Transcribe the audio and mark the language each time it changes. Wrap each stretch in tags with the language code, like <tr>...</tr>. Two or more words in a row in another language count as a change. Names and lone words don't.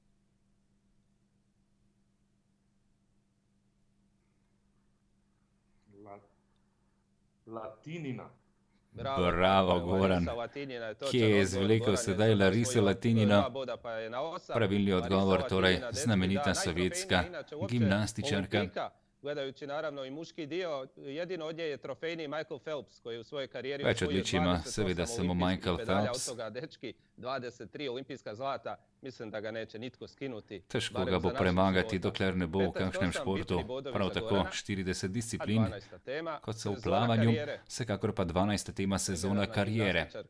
<hr>Latinina. Bravo, Goran.</hr> <sl>Kje je izvlekel sedaj Lariso Latinino? Pravilni odgovor, torej znamenita sovjetska gimnastičarka.</sl> <hr>Gledajući naravno i muški dio, jedino od nje je trofejni Michael Phelps, koji u svojoj karijeri</hr> <sl>več odličij ima seveda samo Michael Phelps.</sl> <hr>23 olimpijska zlata, mislim da ga neće nitko skinuti.</hr> <sl>Težko ga bo premagati, dokler ne bo v kakšnem športu. Prav tako 40 disciplin, kot so v plavanju, vsekakor pa 12. tema sezona karijere.</sl>